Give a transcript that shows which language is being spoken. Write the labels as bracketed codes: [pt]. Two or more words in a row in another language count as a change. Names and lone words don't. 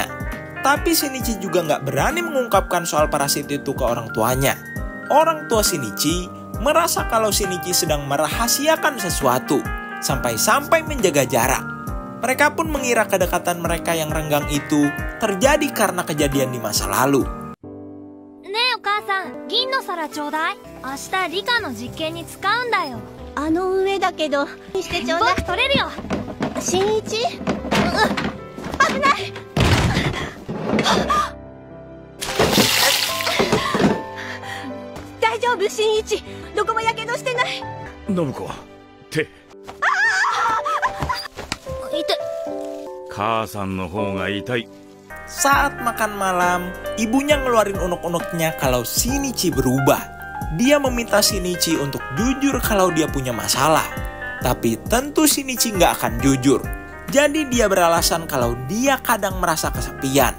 [id] Tapi Shinichi juga nggak berani mengungkapkan soal parasit itu ke orang tuanya. Orang tua Shinichi merasa kalau Shinichi sedang merahasiakan sesuatu, sampai-sampai menjaga jarak. Mereka pun mengira kedekatan mereka yang renggang itu terjadi karena kejadian di masa lalu. [ja] ね、お母さん、銀の皿ちょうだい. 明日理科の実験に使うんだよ. 上だけどしてちょうだい。僕取れるよ。新一？危ない。大丈夫新一？どこもやけどしてない？信子、手。母さんの方が痛い。 [id] Saat makan malam, ibunya ngeluarin unek-uneknya kalau Shinichi berubah. Dia meminta Shinichi untuk jujur kalau dia punya masalah. Tapi tentu Shinichi nggak akan jujur. Jadi dia beralasan kalau dia kadang merasa kesepian.